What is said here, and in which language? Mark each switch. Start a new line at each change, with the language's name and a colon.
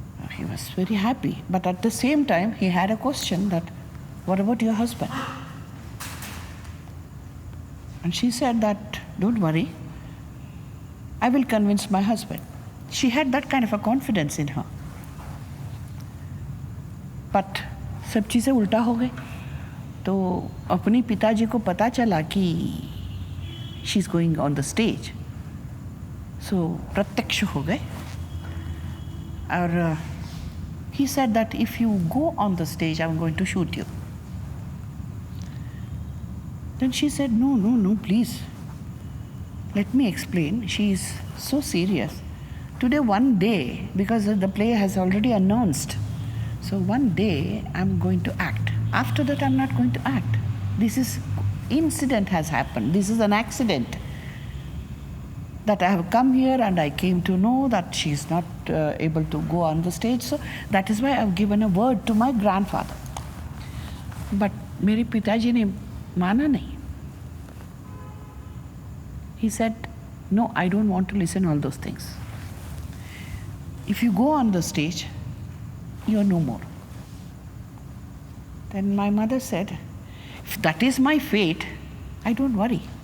English: He was very happy, but at the same time he had a question that, what about your husband? And she said that, don't worry, I will convince my husband. She had that kind of a confidence in her.
Hindi: But सब चीज़ें उल्टा हो गई. तो अपने पिताजी को पता चला कि
English: she is going on the stage.
Hindi: So प्रत्यक्ष हो गए.
English: और he said that if you go on the stage, I'm going to shoot you. Then she said, no, please. Let me explain. She is so serious. Today, one day, because the play has already announced, so one day I'm going to act. After that, I'm not going to act. Incident has happened. This is an accident. That I have come here and I came to know that she is not able to go on the stage. So that is why I have given a word to my grandfather.
Hindi: But मेरे पिताजी ने माना नहीं.
English: He said, no, I don't want to listen all those things. If you go on the stage, you are no more. Then my mother said, if that is my fate, I don't worry.